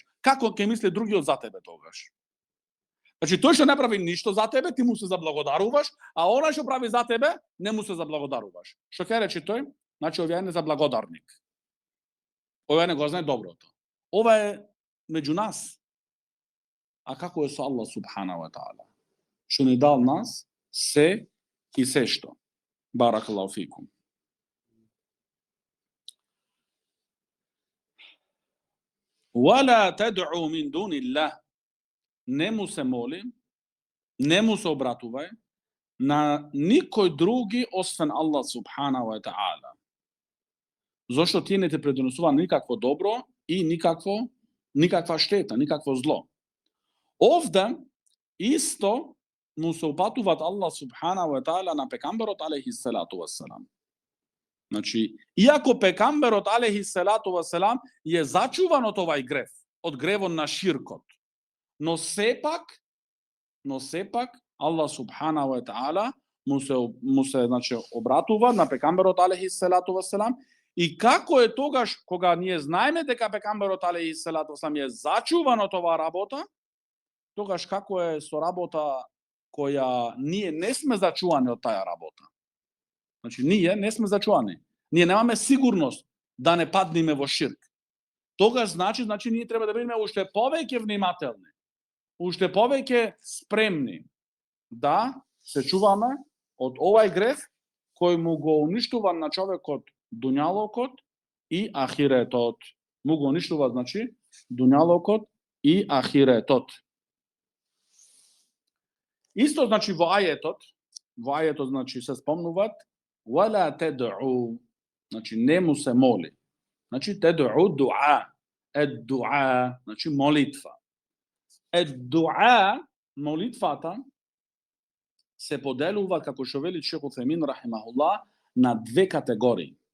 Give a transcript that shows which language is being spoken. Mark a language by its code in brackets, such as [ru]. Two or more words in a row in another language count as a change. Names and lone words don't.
[mk] Како ќе мисли другиот за тебе тогаш? Значи тој што не прави ништо за тебе, ти му се заблагодаруваш, а оној што прави за тебе, не му се заблагодаруваш. Што ќе рече тој? Значи овој е незаблагодарник. Овој не го знае доброто. Ова е меѓу нас. А како е со Аллах [ar] سبحانه وتعالى? [mk] Што ни дал нас се и се што. [ar] بارك الله فيكم ولا تدع من دون الله. [mk] Не му се моли, не му се обратувај на никој други освен Аллах [ar] سبحانه وتعالى. [mk] Зошто тие не те предонесува никакво добро и никаква штета, никакво зло. Овде исто му се упатуваат Аллах [ar] سبحانه وتعالى [mk] на пегамберот [ar] عليه الصلاة والسلام. [mk] Значи, иако пегамберот [ar] عليه الصلاة والسلام [mk] е зачуван од овај греф, од гревот на ширкот, но сепак Аллах [ar] سبحانه وتعالى [mk] му се значи обратува на пегамберот [ar] عليه الصلاة والسلام. [mk] И како е тогаш кога ние знаеме дека пегамберот [ar] عليه الصلاة والسلام [mk] е зачуван од оваа работа, тогаш како е со работа која ние не сме зачувани од таа работа. Значи ние не сме зачувани. Ние немаме сигурност да не паднеме во ширк. Тогаш значи ние треба да бидеме уште повеќе внимателни, уште повеќе спремни да се чуваме од овај греф кој му го уништува на човекот дуњалокот и ахиретот. Му го уништува, значи, дуњалокот и ахиретот. Исто, значи, во ајетот, значи, се спомнуваат [ar] ولا تدع, [mk] значи, не му се моли. Значи, [ar] تدع دعاء دعاء, [mk] значи, молитва. Дуа, молитвата, се поделува, како што вели Шейх Утемин рахимахуллах, на две категории.